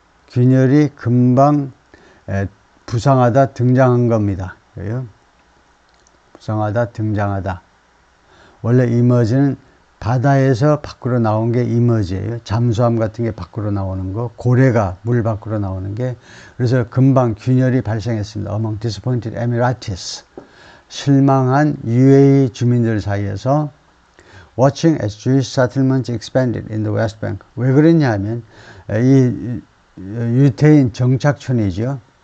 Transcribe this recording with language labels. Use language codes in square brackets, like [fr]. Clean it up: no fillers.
[ko] 균열이 금방 부상하다 등장한 겁니다. 그래요? 부상하다 등장하다. 원래 emerge는 바다에서 밖으로 나온 게 이머지예요. 잠수함 같은 게 밖으로 나오는 거, 고래가 물 밖으로 나오는 게. 그래서 금방 균열이 발생했습니다. [en] Among disappointed Emiratis. [ko] 실망한 UAE 주민들 사이에서 [en] watching as Jewish settlements expanded in the West Bank. [ko] 왜 그랬냐면 이 유태인 정착촌이죠.